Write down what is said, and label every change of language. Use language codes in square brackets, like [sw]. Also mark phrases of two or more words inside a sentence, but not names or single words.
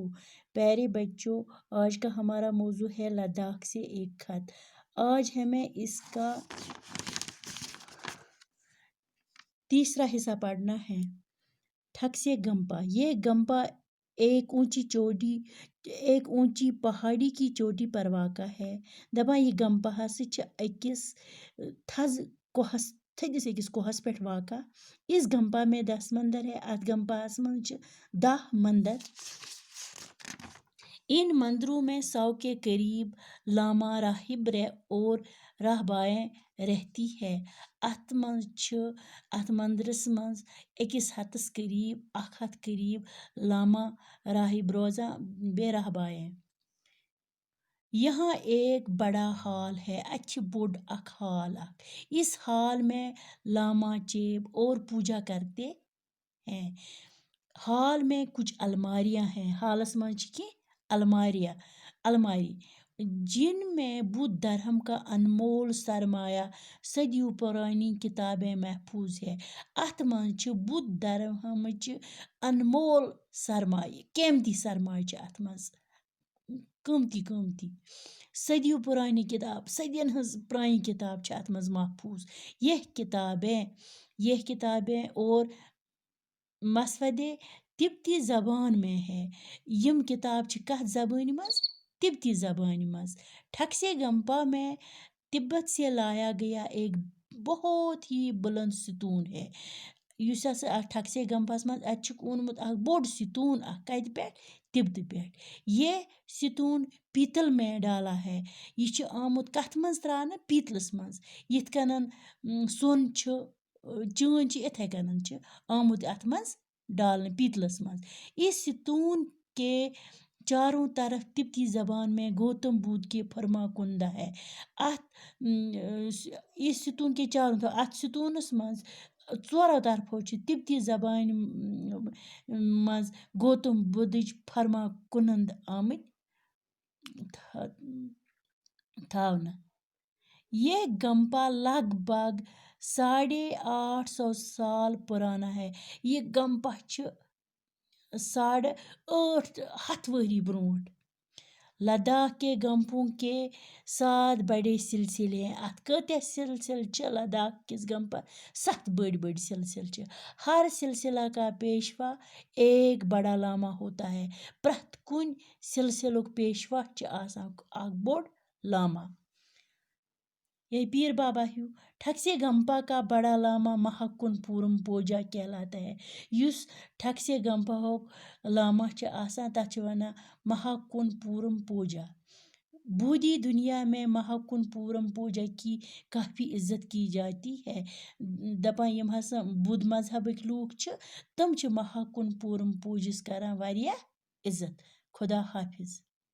[ur] پیارے بچوں، آج کا ہمارا موضوع ہے لداخ سے ایک خط۔ آج ہمیں اس کا تیسرا حصہ پڑھنا ہے، ٹھکسے گمپا۔ یہ گمپا ایک اونچی پہاڑی کی چوٹی پر واقع ہے۔ [ks] دپان یہ گمپا ہسا اکس تھدس أکس کوہس پہ واقع۔ [ur] اس گمپا میں 10 مندر ہے۔ [ks] ات گمپاس من 10 مندر۔ [ur] ان مندروں میں 100 کے قریب لاما راہب اور راہبائیں رہتی ہے۔ [ks] ات مندرس مز 100 قریب لاما راہب روزان بے راہبائیں۔ [ur] یہاں ایک بڑا ہال ہے، [ks] اچھی بوڑ اک ہال اک۔ [ur] اس ہال میں لاما چیب اور پوجا کرتے ہیں۔ ہال میں کچھ الماریاں ہیں۔ [ks] ہالس مز کی الماری [ur] جن میں بدھ دھرم کا انمول سرمایہ صدیوں پرانی کتابیں محفوظ ہے۔ [ks] ات مز بدھ دھرمچ انمول سرمایہ قیمتی سرمایہ ات مز قیمتی صدیوں پرانی کتاب، صدین ہز پرانی کتاب ات مز محفوظ۔ [ur] یہ کتابیں اور مسودے تبتی زبان میں ہے۔ [ks] یم کتاب کت زبان مز؟ تبتی زبان مز۔ [ur] ٹھکسے گمپا میں تبت سے لایا گیا ایک بہت ہی بلند ستون ہے۔ [ks] یس ہسا ٹھکسے گمپاس مز اتھ اونمت اک بوڑ ستون اک کت پہ؟ تبتہ پہ۔ [ur] یہ ستون پیتل میں ڈالا ہے۔ [ks] یہ آمت کت مز ترانا؟ پیتلس مز۔ یتھ کنن سون چٲن اتھے کنن آمت ات مز ڈالنے پیتلس مز۔ [ur] اس ستون کے چاروں طرف تبتی زبان میں گوتم بدھ کی فرما کندہ ہے۔ اس ستون کے چاروں طرف [ks] ات ستونس مز ژورو طرفو تبتی زبان مز گوتم بدھچ فرما کنند آمت تھاونہ۔ [ur] یہ گمپا لگ بھگ 850 سال پرانا ہے۔ [ks] یہ گمپا 850 ؤری برونٹ۔ [ur] لداخ کے گمپوں کے 7 بڑے سلسلے ہیں۔ [ks] ات کتیا سلسلے لداخ کس گمپا 7 بڑے سلسلے۔ [ur] ہر سلسلہ کا پیشوا ایک بڑا لاما ہوتا ہے۔ [ks] پرت کن سلسلک پیشوا آسان اک بوڑ لاما۔ یہ پیر بابا ہیو۔ [ur] ٹھکسے گمپا کا بڑا لاما محکن پورم پوجا کہلاتا ہے۔ [ks] یس ٹھکسے گمپا لاما آسان تتھ ونان محکن پورم پوجا۔ [ur] بودھی دنیا میں محکن پورم پوجا کی کافی عزت کی جاتی ہے۔ [ks] دپان یم ہسا بدھ مذہبک لوگ تم محکن پورم پوجس کران واریاہ عزت۔ [ur] خدا حافظ۔